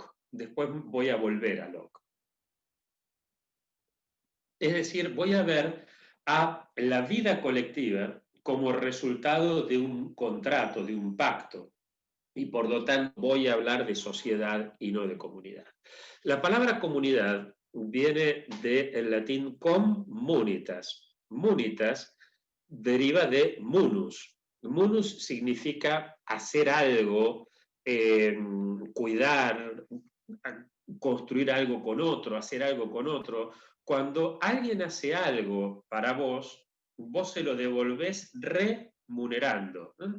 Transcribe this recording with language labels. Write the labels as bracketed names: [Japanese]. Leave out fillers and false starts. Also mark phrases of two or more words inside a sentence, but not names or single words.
[Spanish] Después voy a volver a Locke. Es decir, voy a ver a la vida colectiva como resultado de un contrato, de un pacto, y por lo tanto voy a hablar de sociedad y no de comunidad. La palabra comunidad viene del latín comunitas. Munitas deriva de munus. Munus significa hacer algo, cuidar, construir algo con otro, hacer algo con otro. Cuando alguien hace algo para vos, vos se lo devolvés remunerando, ¿no?